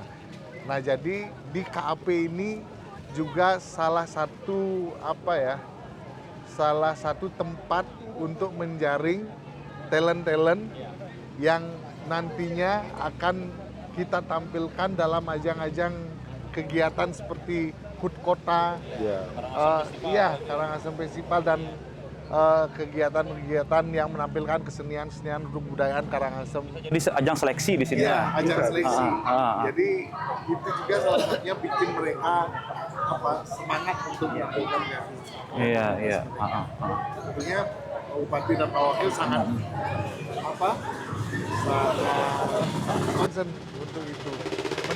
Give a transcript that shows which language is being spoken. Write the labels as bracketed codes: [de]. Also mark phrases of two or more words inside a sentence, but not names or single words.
[id] Nah jadi di KAP ini juga salah satu tempat untuk menjaring talent-talent yang nantinya akan kita tampilkan dalam ajang-ajang kegiatan seperti HUT Kota, Karangasem Festival dan kegiatan-kegiatan yang menampilkan kesenian-kesenian kebudayaan Karangasem. Jadi ajang seleksi di sini. ya ajang seleksi. Jadi itu juga salah satunya bikin mereka semangat untuk melakukan Iya. Tentunya Bupati dan Pak Wakil sangat Concern untuk itu.